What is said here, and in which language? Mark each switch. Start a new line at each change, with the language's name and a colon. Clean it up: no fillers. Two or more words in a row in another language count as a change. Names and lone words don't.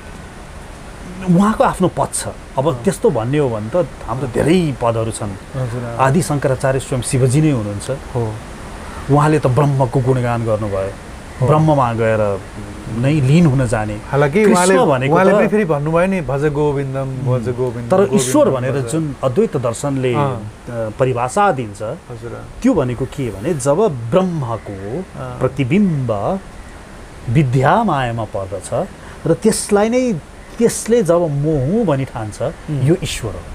Nepali: उहाँको आफ्नो पद छ। अब त्यस्तो भन्ने हो भने त हाम्रो धेरै पदहरू छन्। आदि शङ्कराचार्य स्वयं शिवजी नै हुनुहुन्छ। उहाँले त ब्रह्मको गुणगान गर्नुभयो, ब्रह्ममा गएर नै लीन हुन जाने। हालाकि उहाँले फेरि भन्नुभयो नि
Sanskrit: भज गोविन्दम भज गोविन्दम।
Nepali: तर ईश्वर भनेर जुन अद्वैत दर्शनले परिभाषा दिन्छ त्यो भनेको के भने जब ब्रह्मको प्रतिबिम्ब विद्या मायामा पर्दछ र त्यसलाई नै त्यसले जब म हुँ भनी ठान्छ यो ईश्वर हो।